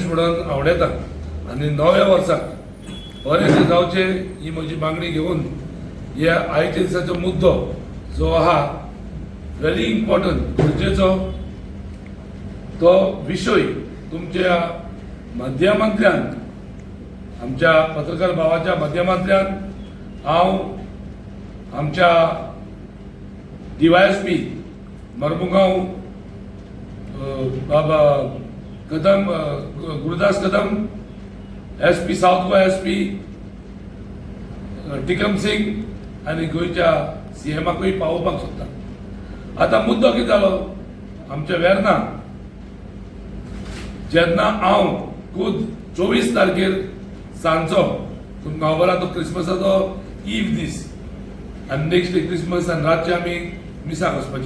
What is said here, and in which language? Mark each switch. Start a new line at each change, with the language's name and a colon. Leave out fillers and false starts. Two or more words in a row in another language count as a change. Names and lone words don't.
Konkani: म्हणून आवडटा आनी नव्या वर्साक बरें जावचे ही म्हजी मागणी घेवन ह्या आयच्या दिसाचो मुद्दो जो आहा
English: very important
Konkani: गरजेचो तो विशय तुमच्या माध्यमांतल्यान आमच्या पत्रकार भावाच्या माध्यमांतल्यान हांव आमच्या DYSP मरमुगांव बाबा कदम गुरुदास कदम SP साउथ गोवा SP टिकम सिंग आनी गोंयच्या CMाकूय पावोवपाक सोदता। आतां मुद्दो कितें जालो आमच्या वेर्ना जेन्ना हांव खूद 24 तारखेर सांजचो तुमकां खबर आहा तो क्रिसमसाचो ईव दीस आनी
English: next day
Konkani: क्रिसमस आनी रातचे आमी मिसाक वचपाचे।